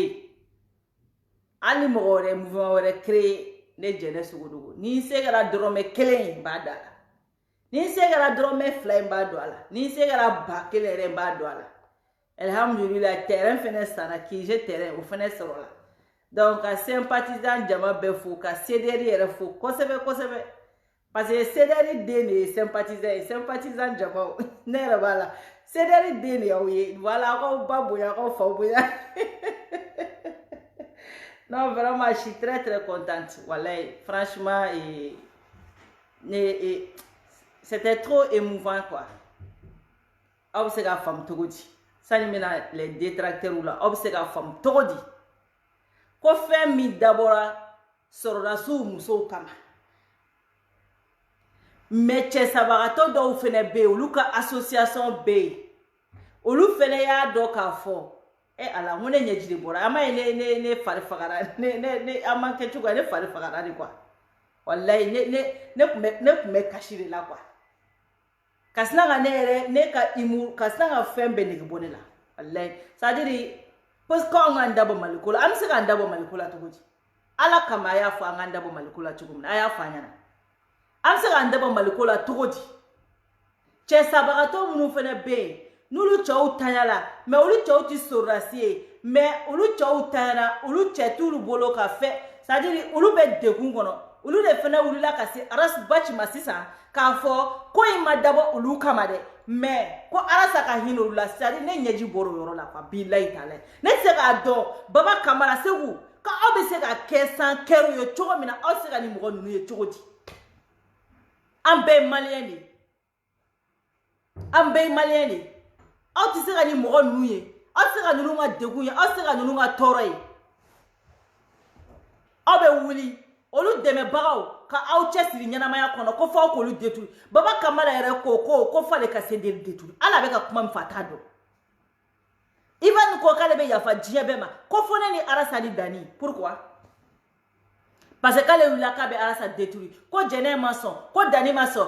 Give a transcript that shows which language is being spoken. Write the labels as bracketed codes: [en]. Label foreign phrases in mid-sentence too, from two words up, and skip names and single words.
[bm] yen hali ni mɔgɔ wɛrɛ mouvement wɛrɛ créé ne Jɛnɛ Sogodogo ni n se kɛra dɔrɔmɛ 1 n b'a da la ni n se kɛra dɔrɔmɛ 2 n b'a don a la ni n se kɛra ba 1 yɛrɛ n b'a don a la alhamdulillah terrain fɛnɛ sanna kije terrain o fɛnɛ sɔrɔ la donc ka sympathisant jama bɛɛ fo ka CDR yɛrɛ fo kosɛbɛ kosɛbɛ [fr] parce que [bm] CDR den de ye sympathisant jama ne yɛrɛ b'a la CDR den de y'aw ye voilà aw ba bonya aw fa bonya [fr] non vraiment je suis très contente wallahi franchement c'était trop émouvant quoi [bm] aw bɛ se ka faamu cogo di sani mina [fr] les détracteurs [bm] la aw bɛ se ka faamu cogo di ko fɛn min dabɔra sɔrɔdasiw musow kama mais cɛsabagatɔ dɔw fɛnɛ bɛ yen olu ka association bɛ yen olu fɛnɛ y'a dɔn k'a fɔ ala n ko ne ɲɛji de bɔra an ma ye ne fari fagara ne an ma kɛ cogo ne fari fagara de quoi wallahi ne kun bɛ kasi de la quoi ka sina ka ne yɛrɛ ne ka humour ka sina ka fɛn bɛɛ nege bɔ ne la wallahi [fr] c'est à dire parce que [bm] anw k'an dabɔ maliko la an bɛ se k'an dabɔ maliko la cogo di ala kama a y'a fɔ an k'an dabɔ maliko la cogo min na a y'a fɔ an ɲɛna an bɛ se k'an dabɔ maliko la cogo di cɛsabagatɔ minnu fɛnɛ bɛ yen n'olu cɛw tanya la mais olu cɛw ti sɔrɔdasi ye mais olu cɛw tanyana olu cɛ t'olu bolo ka fɛ [fr] c'est à dire [bm] olu bɛ degun kɔnɔ olu de fɛnɛ wulila ka se Arasa Baci ma sisan k'a fɔ ko in ma dabɔ olu kama dɛ mais ko Arasa ka hinɛ olu la [fr] c'est à dire [bm] ne ɲɛji bɔra o yɔrɔ la quoi bilahi taala ne tɛ se k'a dɔn Baba Kamara Segu ko aw bɛ se ka kɛ [fr] sans cœur [bm] ye cogo min na aw tɛ se ka ni mɔgɔ ninnu ye cogo di an bɛɛ ye maliyɛn de ye an bɛɛ ye maliyɛn de ye aw tɛ se ka ni mɔgɔ ninnu ye aw tɛ se ka ninnu ka degun ye aw tɛ se ka ninnu ka tɔɔrɔ ye aw bɛ wuli olu dɛmɛbagaw ka aw cɛsiri ɲɛnamaya kɔnɔ ko fɔ aw k'olu détruire Baba Kamara yɛrɛ ko f'ale ka CDR détruire ala bɛ ka kuma min fɔ a t'a dɔn Ivan ko k'ale bɛ yafa diɲɛ bɛɛ ma ko fɔ ne ni Arasa ni Dani [fr] pourquoi parce que [bm] k'ale wulila k'a bɛ Arasa détruire ko Jɛnɛ ma sɔn ko Dani ma sɔn